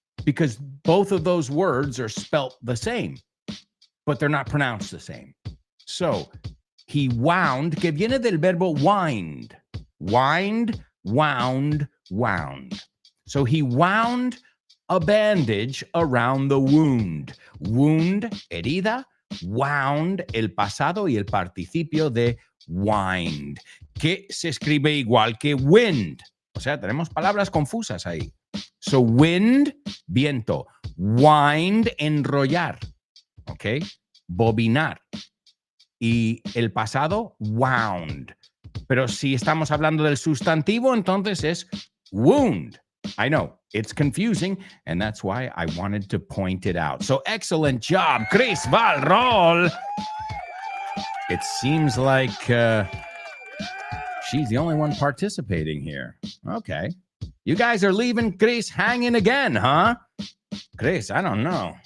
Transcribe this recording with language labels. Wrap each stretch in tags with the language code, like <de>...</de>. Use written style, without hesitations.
<en>Because both of those words are spelt the same, but they're not pronounced the same. So, he wound,</en> <es>que viene del verbo wind.</es> <en>Wind, wound, wound. So he wound a bandage around the wound.</en> <es>Wound, herida, wound, el pasado y el participio de wind, que se escribe igual que wind. O sea, tenemos palabras confusas ahí. So wind, viento. Wind, enrollar. ¿Ok? Bobinar. Y el pasado, wound. Pero si estamos hablando del sustantivo, entonces es wound.</es> <en>I know, it's confusing, and that's why I wanted to point it out. So excellent job, Chris Valrol. It seems like she's the only one participating here. Okay. You guys are leaving Chris hanging again, huh? Chris, I don't know.</en>